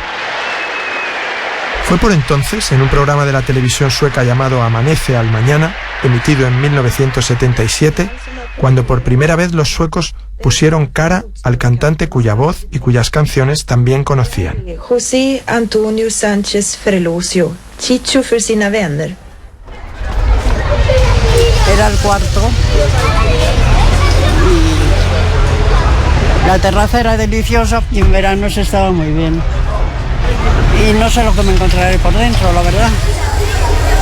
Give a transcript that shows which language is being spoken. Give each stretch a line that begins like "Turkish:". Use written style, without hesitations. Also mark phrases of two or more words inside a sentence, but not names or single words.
Spanish: Fue por entonces, en un programa de la televisión sueca llamado Amanece al Mañana, emitido en 1977, cuando por primera vez los suecos pusieron cara al cantante cuya voz y cuyas canciones también conocían.
Swedish: José Antonio Sánchez Ferlosio, Chicho för sina vänner.
Spanish: Era el cuarto. La terraza era deliciosa y en verano se estaba muy bien. Y no sé lo que me encontraré por dentro, la verdad.